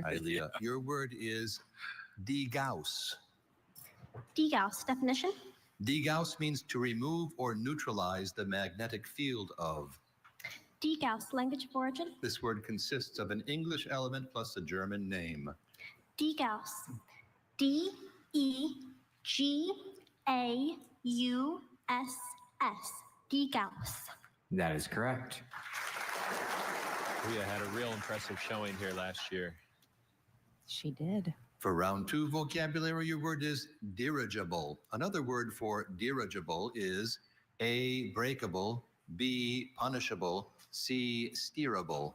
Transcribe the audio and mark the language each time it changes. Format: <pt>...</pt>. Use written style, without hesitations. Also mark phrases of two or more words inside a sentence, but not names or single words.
<en>Hi, Leah. Your word is degauss. Degauss. Definition? Degauss means to remove or neutralize the magnetic field of. Degauss. Language of origin? This word consists of an English element plus a German name. Degauss. D-E-G-A-U-S-S. Degauss. That is correct. Leah had a real impressive showing here last year. She did. For round 2 vocabulary, your word is dirigible. Another word for dirigible is A, breakable, B, punishable, C, steerable.</en>